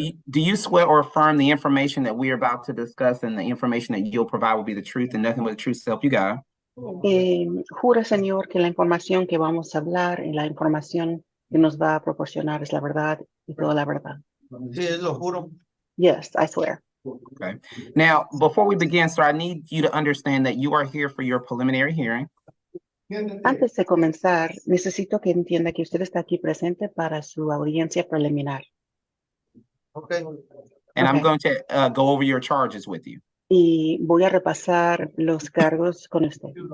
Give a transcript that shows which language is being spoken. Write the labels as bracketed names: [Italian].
[English] Do you swear or affirm the information that we are about to discuss and the information that you'll provide will be the truth and nothing but the truth to help you God? [Spanish] ¿Jura, señor, que la información que vamos a hablar y la información que nos va a proporcionar es la verdad y toda la verdad? Sí, lo juro. [English] Yes, I swear. Okay. Now, before we begin, sir, I need you to understand that you are here for your preliminary hearing. [Spanish] Antes de comenzar, necesito que entienda que usted está aquí presente para su audiencia preliminar. [English] Okay. And I'm Okay. going to go over your charges with you. [Spanish] Y voy a repasar los cargos con usted.